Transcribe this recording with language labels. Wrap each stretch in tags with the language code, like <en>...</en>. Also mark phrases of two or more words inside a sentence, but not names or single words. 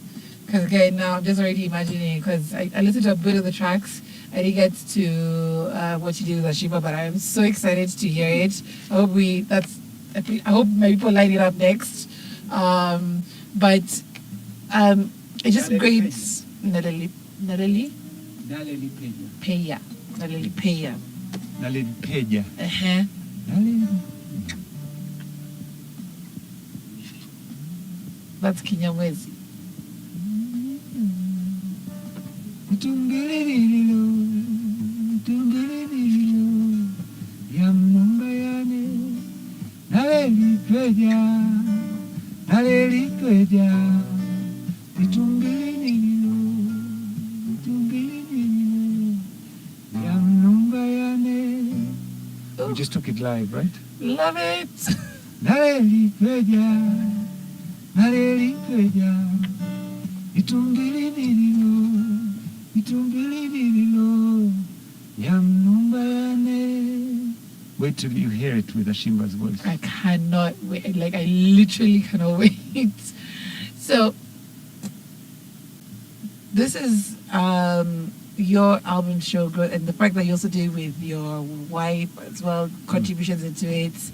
<en>Because again, now I'm just already imagining. Because I listened to a bit of the tracks. I didn't get to what you did with Ashiba, but I'm so excited to hear it. I hope my people line it up next. But It's just</en> <nym>Naleli</nym> <en>great.</en> <nym>Peya. Naleli Naleli Peya. Peya. Naleli Peya. Naleli Peya. Uh-huh. Naleli.</nym> <en>That's Kinyamwezi.</en> <nym>Tungilililo, tungilililo, yamnumbayane, nalelipweja, nalelipweja, tungilililo, tungilililo, yamnumbayane.</nym> <en>We just took it live, right? Love it.</en> <nym>Nalelipweja, nalelipweja, itungilililo.</nym> <en>Wait till you hear it with Ashimba's voice. I cannot wait. Like, I literally cannot wait. So, this is your album Show Growth, and the fact that you also did with your wife as well, contributions into it.</en>